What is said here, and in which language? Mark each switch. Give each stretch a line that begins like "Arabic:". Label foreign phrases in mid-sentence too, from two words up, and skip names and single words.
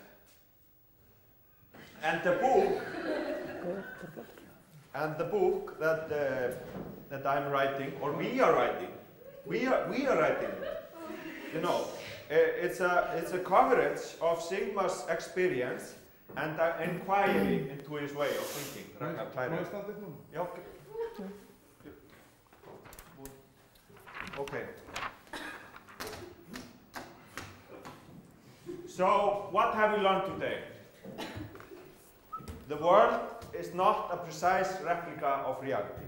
English: And the book that I'm writing, or we are writing, you know, it's a coverage of Sigmar's experience and an inquiry into his way of thinking. Ragnar,
Icelandic: Má ég standa upp núna? Já,
English: okay. So, what have we learned today? The world is not a precise replica of reality.